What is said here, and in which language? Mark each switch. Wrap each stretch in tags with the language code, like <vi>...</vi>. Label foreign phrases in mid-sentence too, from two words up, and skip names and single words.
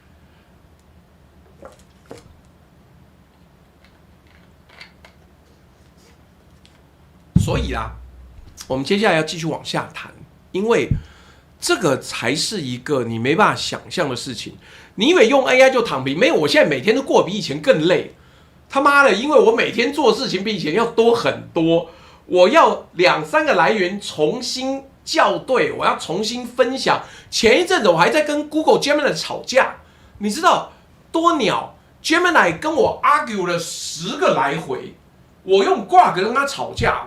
<zh>所以啦，我們接下來要繼續往下談，因為這個才是一個你沒辦法想象的事情。你以為用 AI 就躺平？沒有，我現在每天都過得比以前更累。他媽的，因為我每天做的事情比以前要多很多。我要2、3個來源重新校對，我要重新分享。前一陣子我還在跟 Google Gemini 吵架，你知道多鳥 Gemini 跟我 argue 了10個來回，我用 Grok 跟他吵架。</zh>